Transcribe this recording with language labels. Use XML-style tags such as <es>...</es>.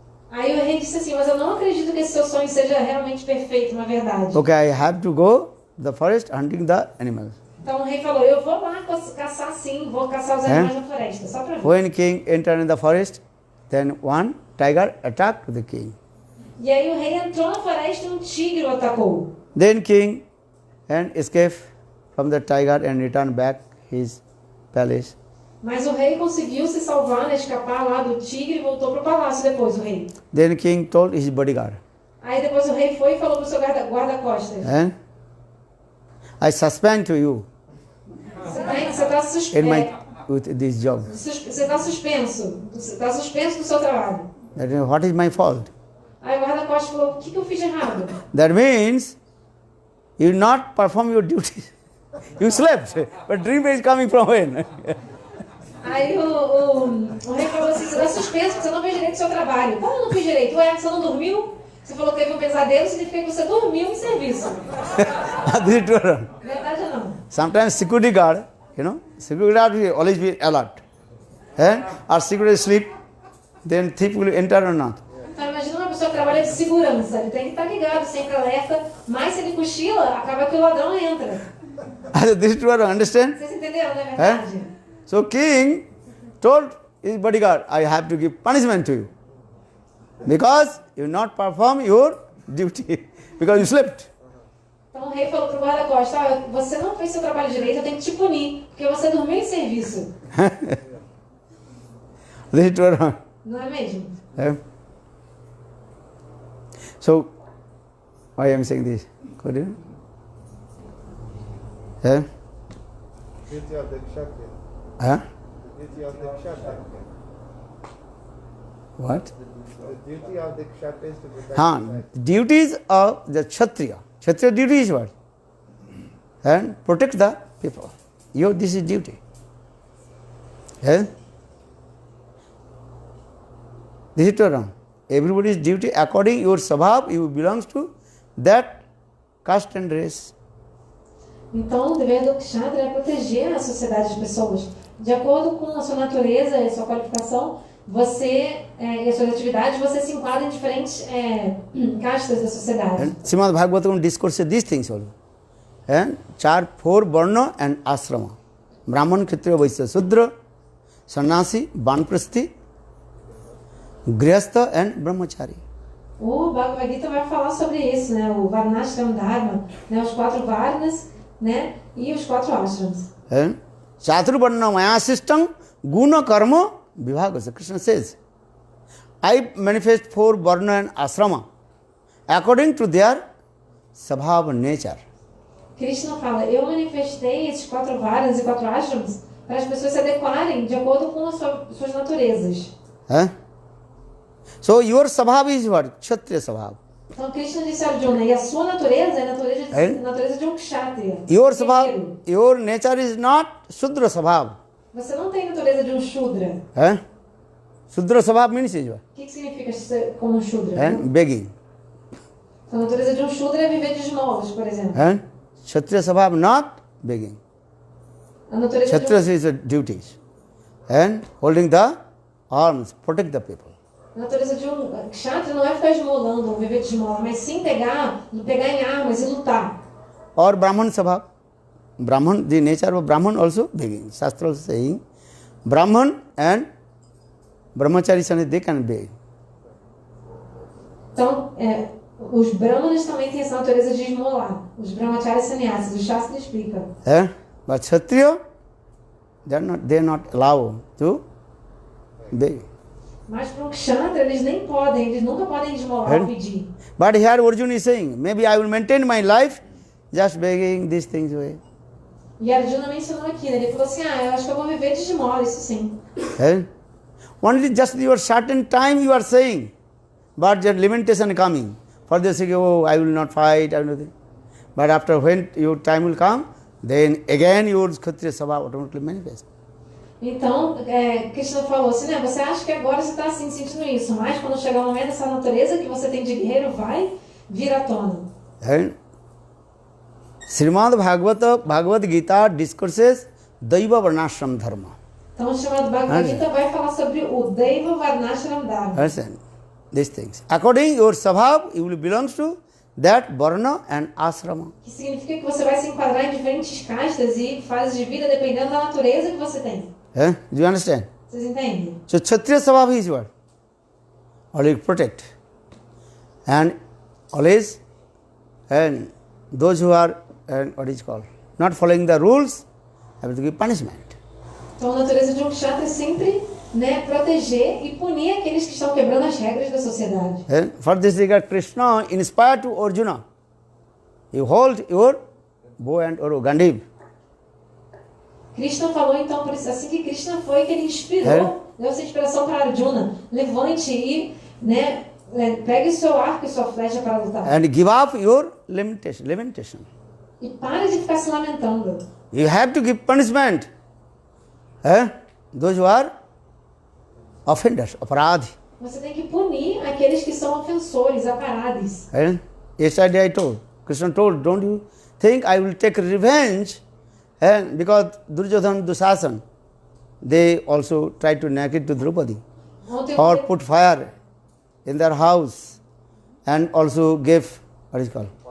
<pt>Aí o rei disse assim, mas eu não acredito que esse seu sonho seja realmente perfeito, uma verdade.</pt> <en>Okay, I have to go the forest hunting the animals.</en> <pt>Então o rei falou, eu vou lá caçar sim, vou caçar os animais na floresta, só pra ver.</pt> <en>When king entered in the forest, then one tiger attacked the king.</en> <pt>E aí o rei entrou na floresta e um tigre o atacou.</pt> <en>Then king and escaped from the tiger and returned back his palace.</en> <pt>Mas o rei conseguiu se salvar, né, escapar lá do tigre e voltou pro palácio depois, o rei.</pt> <en>Then king told his bodyguard,</en> <pt>Aí depois o rei foi e falou pro seu guarda-costas.</pt> <en>I suspend to you</en> <pt>Você tá</pt> <en>with this job.</en> <pt>Você tá suspenso. Você tá suspenso do seu trabalho.</pt> <en>That means, what is my fault?</en> <pt>Aí o guarda-costas falou, o que eu fiz de errado?</pt> <en>That means you not perform your duty. You slept, but dream is coming from when?</en> <pt>Aí o rei falou assim, você tá suspenso porque você não fez direito do seu trabalho. Como não fiz direito? Ué, você não dormiu? Você falou que teve um pesadelo, significa que você dormiu em serviço.</pt> <en>This is true.</en> <pt>Verdade ou não?</pt> <en>Sometimes security guard, security guard will always be alert. Or security sleep, then thief will enter or not.</en> <pt>Então imagina uma pessoa que trabalha de segurança, ele tem que estar ligado, sempre alerta, mas se ele cochila, acaba que o ladrão entra.</pt> <en>This is true, understand?</en> <pt>Vocês entenderam, não é verdade?</pt> <en>So king told his bodyguard, I have to give punishment to you. Because you not perform your duty. Because you slept.</en> <pt>Então o rei falou pro guarda-costas, você não fez seu trabalho direito, eu tenho que te punir, porque você dormiu em serviço.</pt> <en>This is true.</en> <pt>Não é mesmo?</pt> <en>So, why I am saying this? Could you? Duty of the kshatriya. The duty of the kshatriya. What? The duty of the kshatriya is to protect society. Duties of the Kshatriya. Kshatriya duty is what? And protect the people. This is duty. This is true. Everybody's duty according your sabhav, you belongs to that caste and race.</en> <pt>Então, o dever do kshatriya é proteger a sociedade de pessoas. De acordo com a sua natureza e a sua qualificação, você e as suas atividades, você se enquadra em diferentes castas da sociedade.</pt> <en>And Srimad Bhagavatam discourses these things also. And four varna and ashrama. Brahman, Kshatriya, Vaishya, Shudra, Sannyasi, Banprasthi, Grihastha and Brahmachari.</en> <pt>O Bhagavad Gita vai falar sobre isso, né? O Varnashram Dharma, né? Os 4 Varnas, né? E os 4 Ashrams.</pt> <sa>Chaturvarna maya system, guna karma, vibhaga.</sa> <en>Krishna says, I manifest 4 varna and ashrama according to their sabhava nature.</en> <pt>Krishna fala, eu manifestei esses 4 Varnas e 4 Ashrams para as pessoas se adequarem de acordo com as suas naturezas.</pt> <en>So your sabhava is what? Kshatriya sabhava.</en> <pt>Então Krishna disse a Arjuna, e a sua natureza é a natureza de um kshatriya.</pt> <en>Your nature is not Shudra sabhava.</en> <pt>Você não tem natureza de um shudra.</pt> <en>Shudra sabhava means is what?</en> <pt>O que significa ser como um shudra?</pt> <en>Begging.</en> <pt>A natureza de um shudra é viver de esmolas, por exemplo.</pt> <en>Kshatriya sabhava not begging.</en> <pt>A natureza</pt> <en>Kshatriya is duties. And holding the arms, protect the people.</en> <pt>A natureza de um kshatriya não é ficar esmolando, ou viver de esmola, mas sim pegar em armas e lutar.</pt> <en>Or Brahman sabhava. Brahman, the nature of Brahman also begging. Shastra also saying, Brahman and Brahmachari, they can beg.</en> <pt>Então, os brahmanas também têm essa natureza de esmolar. Os brahmacharis sannyasis, o Shastra explica.</pt> <en>But Kshatriya, they are not allowed to beg.</en> <pt>Mas para um kshatriya, eles nunca podem esmolar ou pedir.</pt> <en>But here Arjuna is saying, maybe I will maintain my life just begging these things away.</en> <pt>E Arjuna mencionou aqui, né? Ele falou assim, eu acho que eu vou viver de esmola, isso sim.</pt> <en>Only just your certain time you are saying, but your limitation coming. For the sake of, I will not fight, I will not. But after when your time will come, then again your Kshatriya sabha automatically manifest.</en> <pt>Então, Krishna falou assim, né? Você acha que agora você está assim, sentindo isso, mas quando chegar o momento, essa natureza que você tem de guerreiro vai vir à tona.</pt> <en>Srimad Bhagavad Gita discourses Daiva Varnashram Dharma.</en> <pt>Então, o chamado Bhagavad Gita vai falar sobre o Deva Varnashram Dharma.</pt> <en>Understand? These things. According your Svabhav, you will belong to that Varna and Asrama.</en> <pt>Que significa que você vai se enquadrar em diferentes castas e fases de vida dependendo da natureza que você tem.</pt> <en>Do you understand?</en> <pt>Vocês entendem?</pt> <en>So Kshatriya Svabhav is what? Always protect. And always, and those who are, what is called, not following the rules, have to give punishment.</en> <pt>Então, a natureza de um kshatriya é sempre, né, proteger e punir aqueles que estão quebrando as regras da sociedade.</pt> <en>And for this regard, Krishna inspired to Arjuna. You hold your bow and arrow, Gandiv.</en> <pt>Krishna falou então, por isso, assim que Krishna foi, que ele inspirou, deu essa inspiração para Arjuna. Levante e, né, pegue o seu arco e sua flecha para lutar.</pt> <en>And give up your lamentation.</en> <pt>E pare de ficar se lamentando.</pt> <en>You have to give punishment. Those who are offenders, aparadhi.</en> <pt>Você tem que punir aqueles que são ofensores, aparadis.</pt> <en>Yesterday I told, Krishna told, don't you think I will take revenge? Because Duryodhana, Dushasan, they also tried to naked to Draupadi. Or put fire in their house and also gave, what is called?</en>